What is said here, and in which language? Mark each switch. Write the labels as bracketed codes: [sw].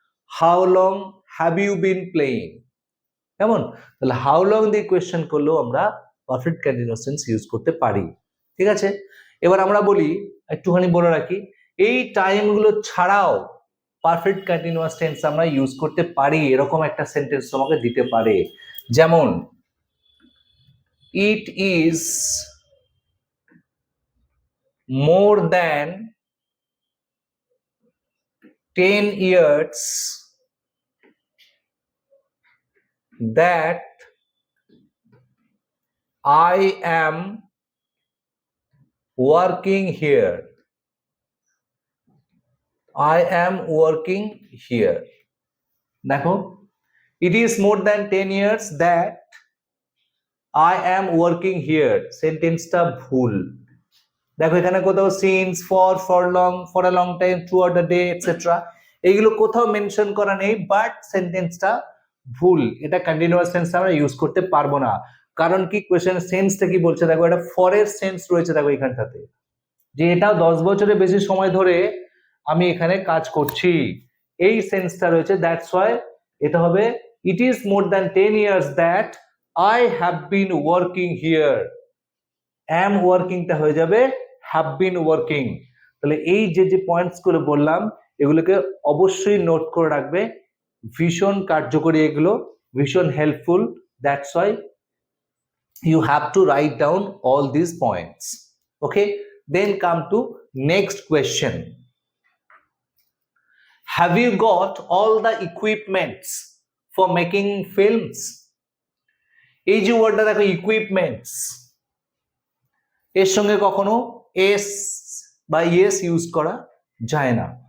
[en] How long have you been playing, কেমন? [bn] তাহলে how long দিয়ে কোয়েশ্চেন করলেও আমরা পারফেক্ট কন্টিনিউয়াস টেন্স ইউজ করতে পারি, ঠিক আছে? এবার আমরা বলি, একটুখানি বলে রাখি, এই টাইমগুলো ছাড়াও পারফেক্ট কন্টিনিউয়াস টেন্স আমরা ইউজ করতে পারি, এরকম একটা সেন্টেন্স তোমাকে দিতে পারে। [en] যেমন it is more than 10 years that I am working here. I am working here. দেখো, it is more than 10 years that I am working here, [bn] সেন্টেন্সটা ভুল। দেখো এখানে কোথাও since, for long, for a long time, throughout the day etcetera, এইগুলো কোথাও mention করা নেই, বাট সেন্টেন্সটা ভুল, এটা কন্টিনিউয়াস টেন্স আমরা ইউজ করতে পারবো না। কারণ কি, কোয়েশ্চেন সেন্সটা কি বলছে দেখো, এটা ফরের সেন্স রয়েছে দেখো এখানটাতে, যে এটা 10 বছরের বেশি সময় ধরে আমি এখানে কাজ করছি, এই সেন্সটা রয়েছে। [en] that's why [bn] এটা হবে [en] It is more than 10 years that I have been working here. [bn] am ওয়ার্কিংটা হয়ে যাবে হ্যাভ বিন ওয়ার্কিং। তাহলে এই যে যে পয়েন্টস গুলো বললাম, এগুলোকে অবশ্যই নোট করে রাখবে, ভীষণ কার্যকরী, এগুলো ভীষণ helpful. [en] That's why you have to write down all these points. Okay, then come to next question. Have you got all the equipments for making films? [bn] এই যে ওয়ার্ডটা দেখো ইকুইপমেন্টস, এর সঙ্গে কখনো এস বা ইএস ইউজ করা যায় না।